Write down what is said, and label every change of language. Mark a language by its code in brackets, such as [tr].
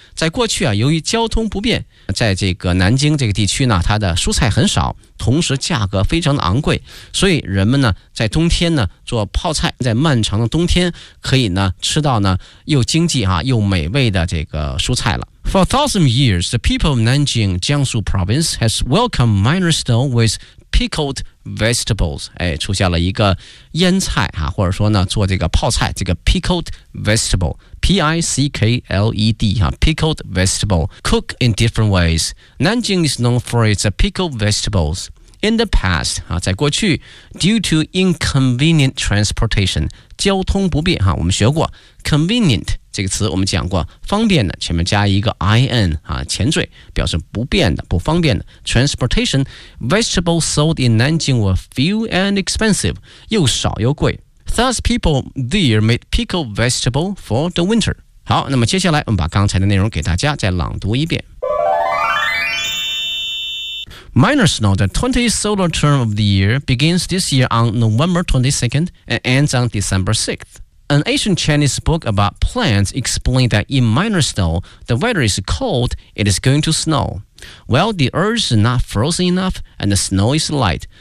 [zh] 在过去啊，由于交通不便，在这个南京这个地区呢，它的蔬菜很少，同时价格非常的昂贵，所以人们呢在冬天呢做泡菜，在漫长的冬天可以呢吃到呢又经济哈、啊、又美味的这个蔬菜了。 [en] For thousand years, the people of Nanjing, Jiangsu province, has welcomed minor snow with pickled vegetables. [zh] 哎，出现了一个腌菜哈、啊，或者说呢，做这个泡菜，这个 pickled vegetable, P-I-C-K-L-E-D 哈、啊、， [en] pickled vegetable, cooked in different ways. Nanjing is known for its pickled vegetables. In the past, [zh] 在过去 [en] due to inconvenient transportation, [zh] 交通不便哈，我们学过 [en] convenient [zh] 这个词，我们讲过方便的，前面加一个 [en] in, [zh] 前缀表示不便的，不方便的 [en] transportation, vegetables sold in Nanjing were few and expensive, [zh] 又少又贵。 [en] Thus, people there made pickled vegetable for the winter. [zh] 好，那么接下来我们把刚才的内容给大家再朗读一遍。 [en] Minor snow, the 20th solar term of the year, begins this year on November 22nd and ends on December 6th. An ancient Chinese book about plants explained that in minor snow, the weather is cold, it is going to snow. Well, the earth is not frozen enough and the snow is light.